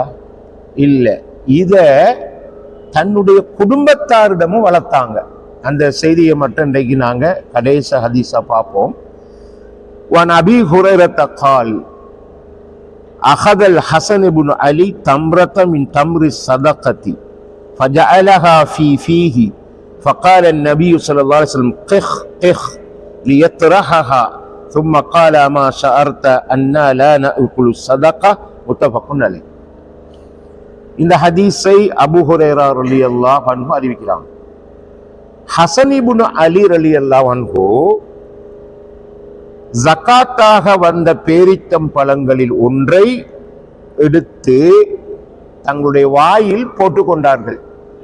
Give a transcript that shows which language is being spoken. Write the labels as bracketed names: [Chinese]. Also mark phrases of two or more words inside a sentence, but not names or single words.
[Tamil] இல்லை, இத தன்னுடைய குடும்பத்தாரிடமும் வளர்த்தாங்க. அந்த செய்தியை மட்டும் இன்றைக்கு நாங்க கடைசி ஹதீஸா பார்ப்போம். [Arabic] وعن أبي هريرة قال أخذ الحسن بن علي تمرة من تمر الصدقة فجعلها في فيه فقال النبي صلى الله عليه وسلم قخ قخ ليطرحها ثم قال ما شعرت أننا لا نأكل الصدقة متفق عليه. [Tamil] இந்த ஹதீஸை அபூ ஹுரைரா [Arabic] رضي الله عنه [Tamil] அறிவிக்கிறாங்க. ஹஸன் இப்னு அலி [Arabic] رضي الله عنه [Tamil] ஜகாத்தாக வந்த பேரித்தம் பழங்களில் ஒன்றை எடுத்து தங்களுடைய வாயில் போட்டுக்கொண்டார்கள்.